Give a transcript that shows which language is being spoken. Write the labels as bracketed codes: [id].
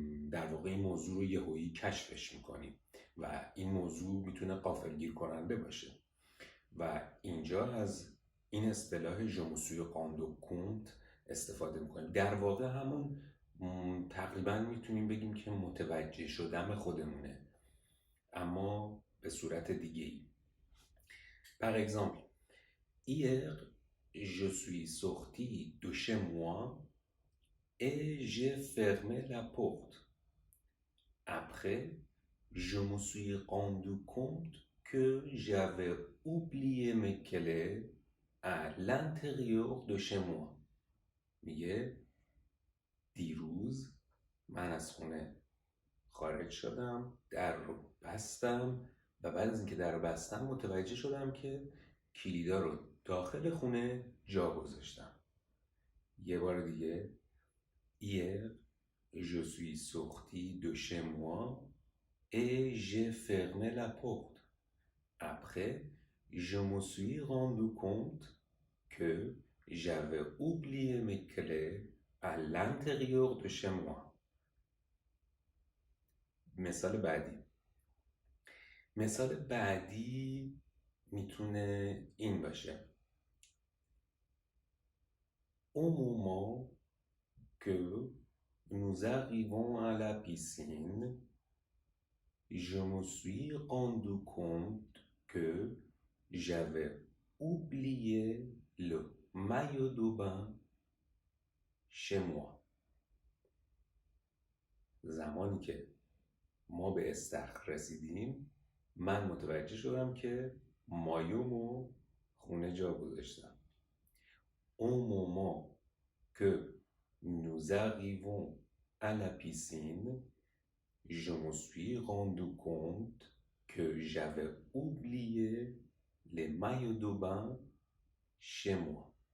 [fa] در واقع این موضوع رو یهویی کشفش میکنیم و این موضوع میتونه غافلگیر کننده باشه و اینجا از این اصطلاح [fr] Je me suis rendu compte [fa] استفاده میکنیم. در واقع همون تقریبا میتونیم بگیم که متوجه شدن خودمونه، اما به صورت دیگه ای. [fr] Par exemple, hier, je suis sorti de chez moi et j'ai fermé la porte. Après, je me suis rendu compte que j'avais oublié mes clés à l'intérieur de chez moi. [fa] میگه دیروز من از خونه خارج شدم، در رو بستم و بعد از اینکه در رو بستم متوجه شدم که کلیدا رو داخل خونه جا گذاشتم. یه بار دیگه [fr] Hier, je suis sorti de chez moi et j'ai fermé la porte. Après, je me suis rendu compte que j'avais oublié mes clés à l'intérieur de chez moi. [fa] مثال بعدی میتونه این باشه. [fr] Au moment que nous arrivons à la piscine, je me suis rendu compte que j'avais oublié le maillot de bain chez moi. [fa] زمانی که ما به استخر رسیدیم من متوجه شدم که مایومو خونه جا گذاشتم. [fr] Au moment que nous arrivons à la piscine, je me suis rendu compte que j'avais oublié les maillots de bain chez moi.